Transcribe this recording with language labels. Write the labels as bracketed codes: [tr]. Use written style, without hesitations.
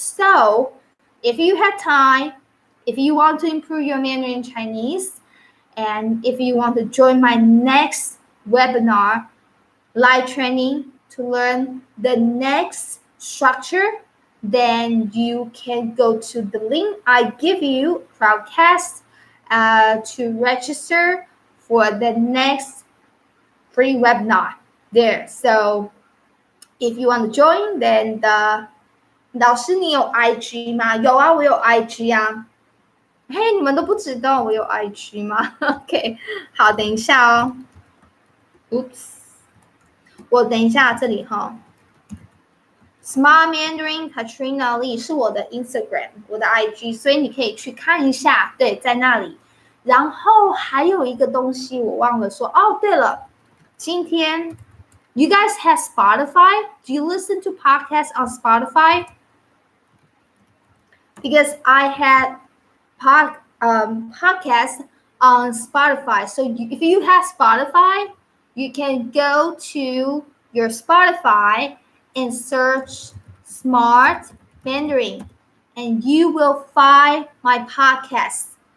[en] So if you have time, if you want to improve your Mandarin Chinese, and if you want to join my next webinar live training to learn the next structure, then you can go to the link I give you, Crowdcast, to register for the next free webinar there. So if you want to join, then [zh] 老师你有 IG 吗？有啊，我有 IG 啊。嘿，你们都不知道我有 IG 吗？OK， 好，等一下哦。 Oops， 我等一下这里哈。Smart Mandarin Katrina Lee 是我的 Instagram， 我的 IG， 所以你可以去看一下，对，在那里。然后还有一个东西我忘了说，哦，对了，今天 [en] You guys have Spotify? Do you listen to podcasts on Spotify? Because I had podcasts on Spotify. So if you have Spotify, you can go to your Spotify and search Smart Mandarin, and you will find my podcast.